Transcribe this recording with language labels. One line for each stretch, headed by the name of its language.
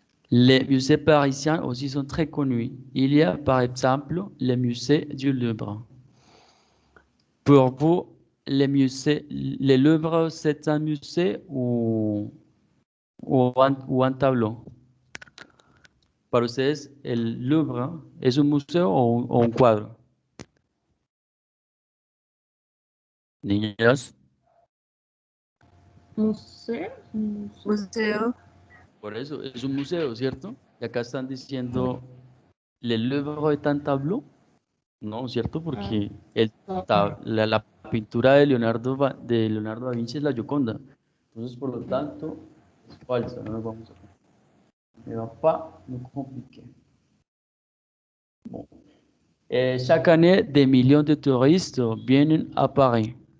French: Les musées parisiens aussi sont très connus. Il y a par exemple le musée du Louvre. Pour vous, le Louvre, c'est un musée ou un tableau?
Spanish: Para ustedes, ¿el Louvre es un museo o un cuadro? Niños, Museo. museo. por eso es un museo, ¿cierto? Y acá están diciendo,
French: ¿le Louvre est un tableau?
Spanish: No, ¿cierto? Porque la pintura de Leonardo da Vinci es la Gioconda. Entonces, por lo tanto, es falsa. No nos vamos a...
French: Ne va pas nous compliquer. Bon. Chaque année, des millions de touristes viennent à Paris.